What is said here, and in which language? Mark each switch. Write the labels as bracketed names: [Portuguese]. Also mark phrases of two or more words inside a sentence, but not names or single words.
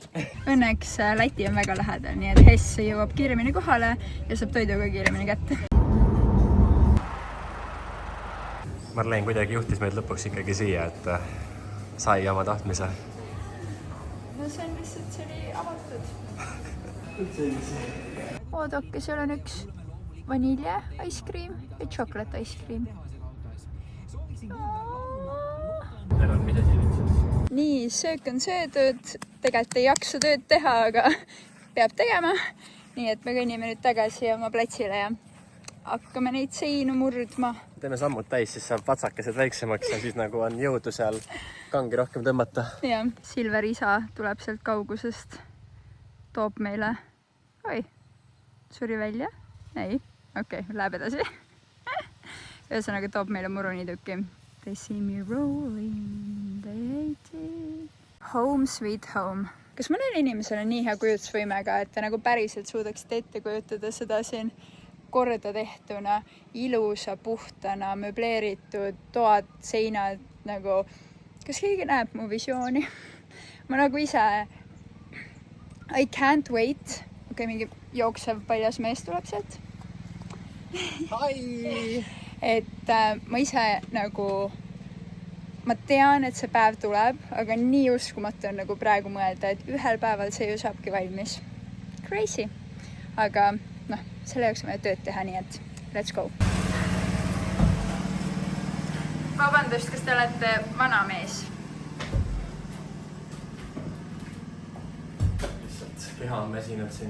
[Estonian] Õnneks Läti on väga lähedal, nii et Hess jõuab kiiremini kohale ja saab toiduga kiiremini kätte. Marleen kuidagi juhtis meid lõpuks ikkagi siia, et sai oma tahtmise. No see on lihtsalt, see oli avatud. Oodake, seal on üks vanilje [English] ice cream [Estonian] ja [English] chocolate ice cream. [Estonian] Nii, söök on söödud. Tegelikult ei jaksu tööd teha, aga peab tegema. Nii et me kõnnime nüüd tagasi oma platsile ja hakkame neid seinu murdma. Teeme sammud täis, siis saab vatsakesed väiksemaks ja siis nagu on jõudu seal kangi rohkem tõmmata. Ja, Silver isa tuleb sealt kaugusest. Toob meile... Oi, suri välja? Ei, okei, läheb edasi. Ühesõnaga toob meile murunitükki. [English] They see me rolling, they hate it. Home sweet home. [Estonian] Kas mõnel inimesel on nii hea kujutusvõimega, et te nagu päriselt suudaksite ette kujutada seda siin korda tehtuna, ilusa, puhtana, möbleeritud, toad, seinad, nagu... Kas keegi näeb mu visiooni? Ma nagu ise... [English] I can't wait. [Estonian] Mingi jooksev paljas mees tuleb sealt. Hai! Et ma ise nagu, ma tean, et see päev tuleb, aga nii uskumatu on nagu praegu mõelda, et ühel päeval see ju saabki valmis. Crazy. Aga noh, selle jaoks on vaja tööd teha, nii et [English] let's go. [Estonian] Vabandust, kas te olete vana mees? Lihtsalt keha on väsinud siin.